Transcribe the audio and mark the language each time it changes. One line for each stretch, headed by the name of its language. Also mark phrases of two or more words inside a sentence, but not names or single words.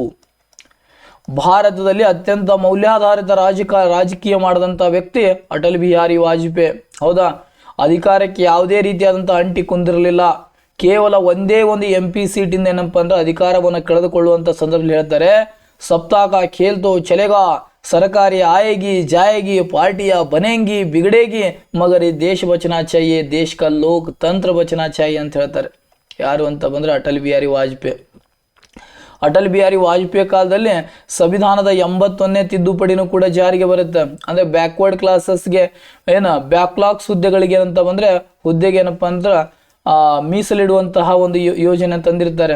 Kannada: ಭಾರತದಲ್ಲಿ ಅತ್ಯಂತ ಮೌಲ್ಯಾಧಾರಿತ ರಾಜಕೀಯ ಮಾಡಿದಂತ ವ್ಯಕ್ತಿ ಅಟಲ್ ಬಿಹಾರಿ ವಾಜಪೇಯಿ. ಹೌದಾ, ಅಧಿಕಾರಕ್ಕೆ ಯಾವುದೇ ರೀತಿಯಾದಂತಹ ಅಂಟಿ ಕುಂದಿರಲಿಲ್ಲ. ಕೇವಲ ಒಂದೇ ಒಂದು MP ಸೀಟಿಂದ ಏನಪ್ಪ ಅಂದ್ರೆ ಅಧಿಕಾರವನ್ನು ಕಳೆದುಕೊಳ್ಳುವಂತ ಸಂದರ್ಭದಲ್ಲಿ ಹೇಳ್ತಾರೆ,
Hindi: सप्ताह खेल्तो चलेगा, सरकारी आएगी जाएगी, पार्टियां बनेंगी बिगड़ेगी, मगर ये देश बचना चाहिए, देश का लोकतंत्र बचना चाहिए
Kannada: ಅಂತ ಹೇಳ್ತಾರೆ. ಯಾರು ಅಂತ ಬಂದ್ರೆ ಅಟಲ್ ಬಿಹಾರಿ ವಾಜಪೇಯಿ. ಅಟಲ್ ಬಿಹಾರಿ ವಾಜಪೇಯಿ ಕಾಲದಲ್ಲಿ ಸಂವಿಧಾನದ 81ನೇ ತಿದ್ದುಪಡಿನೂ ಕೂಡ ಜಾರಿಗೆ ಬರುತ್ತೆ. ಅಂದ್ರೆ
English: backward classesಗೆ backlogs
Kannada: ಹುದ್ದೆಗಳಿಗೆ ಏನಂತ ಬಂದ್ರೆ ಹುದ್ದೆಗೆ ಏನಪ್ಪಾ ಅಂದ್ರೆ ಮೀಸಲಿಡುವಂತಹ ಒಂದು ಯೋಜನೆ ತಂದಿರ್ತಾರೆ.